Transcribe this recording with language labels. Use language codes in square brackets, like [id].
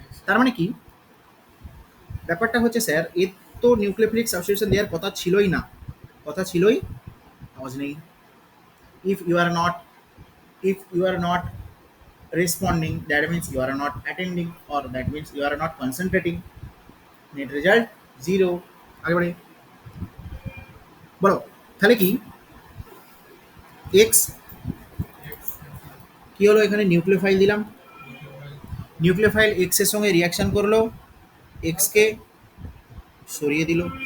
[bn] তার মানে কি ব্যাপারটা হচ্ছে স্যার এর তো নিউক্লিওফিলিক সাবস্টিটিউশন দেওয়ার কথা ছিলই আওয়াজ নেই। [en] if you are not if you are not responding that means you are not attending or that means you are not concentrating, net result zero। [bn] আগে বাড়ি বলো তাহলে কি এক্স কি হলো এখানে নিউক্লিওফাইল দিলাম, নিউক্লিওফাইল এক্স এর সঙ্গে রিয়াকশন করলো, এক্স কে সরিয়ে দিল।